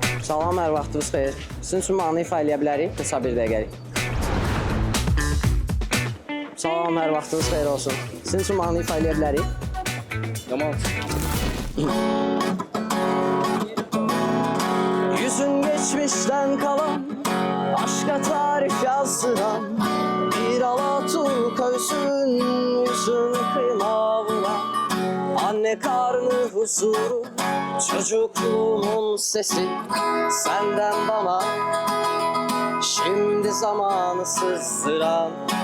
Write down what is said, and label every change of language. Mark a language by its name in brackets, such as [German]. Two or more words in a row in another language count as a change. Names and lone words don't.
[Azerbaijani] Salam, hər vaxtınız xeyir. Sizin üçün mahnı ifa eləyə bilərik, qısa bir dəqiqəlik. Salam, hər vaxtınız xeyir olsun. Sizin üçün mahnı ifa eləyə bilərik. Yaman. [Turkish] Yüzün geçmişten kalan, aşka tarif yazdıran bir Alaturka üzün, yüzün kıyma vuran. Anne karnı huzuru, çocukluğumun sesi senden bana şimdi zamanı sızdıran.